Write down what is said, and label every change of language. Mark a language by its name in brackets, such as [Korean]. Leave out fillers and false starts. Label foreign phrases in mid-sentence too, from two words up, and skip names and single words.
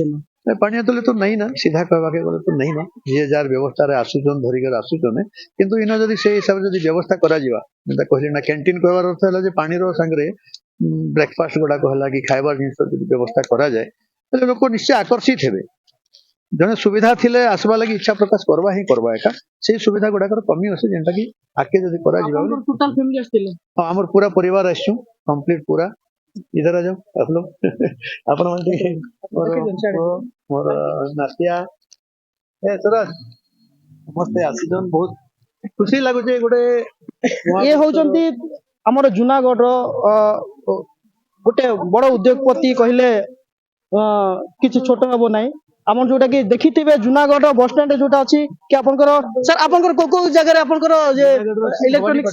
[Odia] ପାଣିଆ ତଲେ ତ ନାଇଁ ନା ସିଧା କହିବାକେ ଗଲେ ତ ନାଇଁ ନା ଯିଏ ଯାହାର ବ୍ୟବସ୍ଥାରେ ଆସୁଛନ୍ ଧରିକରି ଆସୁଛନ୍ କିନ୍ତୁ ଇନ ଯଦି ସେଇ ହିସାବରେ ଯଦି ବ୍ୟବସ୍ଥା କରାଯିବା ଯେନ୍ତା କହିଲି ନା କ୍ୟାଣ୍ଟିନ କହିବାର ଅର୍ଥ ହେଲା ଯେ ପାଣିର ସାଙ୍ଗରେ ବ୍ରେକଫାଷ୍ଟ ଗୁଡାକ ହେଲା କି ଖାଇବା ଜିନିଷ ଯଦି ବ୍ୟବସ୍ଥା କରାଯାଏ ତାହେଲେ ଲୋକ ନିଶ୍ଚୟ ଆକର୍ଷିତ ହେବେ ଜଣେ ସୁବିଧା ଥିଲେ ଆସିବା ଲାଗି ଇଚ୍ଛା ପ୍ରକାଶ କରବା ହିଁ କରବା ଏକା ସେଇ ସୁବିଧା ଗୁଡାକର କମି ଅଛି ଯେନ୍ଟା କି ଆଗକେ ଯଦି କରାଯିବା [English] total family [Odia] ଆସିଥିଲେ ହଁ ଆମର ପୁରା ପରିବାର ଆସିଛୁ କମ୍ପ୍ଲିଟ ପୁରା [Hindi] इधर आ जाओ आप लोग [Odia] ଆପଣ ମାନେ ଟିକେ ମୋର ନାତିଆ ସୁରଜ ସମସ୍ତେ ଆସିଛନ୍ ବହୁତ ଖୁସି ଲାଗୁଛି ଗୋଟେ ଇଏ ହଉଛନ୍ତି ଆମର ଜୁନାଗଡ଼ର ଗୋଟେ ବଡ ଉଦ୍ୟୋଗପତି କହିଲେ କିଛି ଛୋଟ ହବ ନାହିଁ ଆମର ଯୋଉଟା କି ଦେଖିଥିବେ ଜୁନାଗଡ଼ ବସଷ୍ଟାଣ୍ଡ ଯୋଉଟା ଅଛି କି ଆପଣଙ୍କର ସାର୍ ଆପଣଙ୍କର କୋଉ କୋଉ ଜାଗାରେ ଆପଣଙ୍କର ଯେ ଇଲେକ୍ଟ୍ରୋନିକ୍ସ